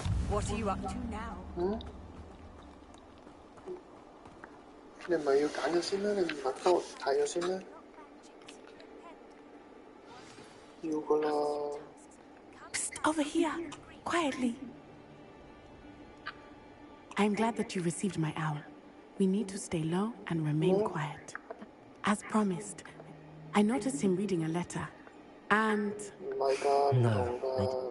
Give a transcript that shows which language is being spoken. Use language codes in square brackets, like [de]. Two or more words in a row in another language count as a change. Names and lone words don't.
[en] What are you up to now? [yue] 你唔係要揀咗先啦？你唔係幫我睇咗先啦？要噶啦。 [en] Psst, over here, quietly. I'm glad that you received my owl. We need to stay low and remain quiet. As promised, I noticed him reading a letter. And... No.